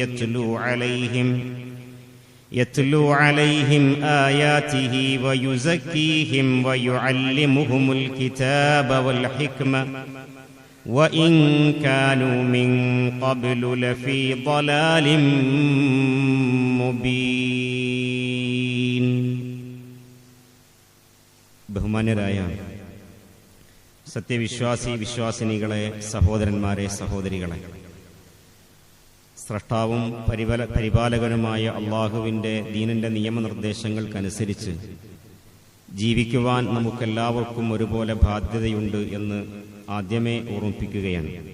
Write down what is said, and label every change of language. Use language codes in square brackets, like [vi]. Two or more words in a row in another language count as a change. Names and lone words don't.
[ar] يتلو عليهم آياته ويزكيهم ويعلمهم الكتاب والحكمة وإن كانوا من قبل لفي ضلال مبين. [ml] ബഹുമാന്യരായ വിശ്വാസിനികളെ, സഹോദരന്മാരെ, സഹോദരികളെ, സ്രഷ്ടാവും പരിപാലകനുമായ അള്ളാഹുവിൻ്റെ ദീനിൻ്റെ നിയമനിർദ്ദേശങ്ങൾക്കനുസരിച്ച് ജീവിക്കുവാൻ നമുക്കെല്ലാവർക്കും ഒരുപോലെ ബാധ്യതയുണ്ട് എന്ന് ആദ്യമേ ഓർമ്മിപ്പിക്കുകയാണ്.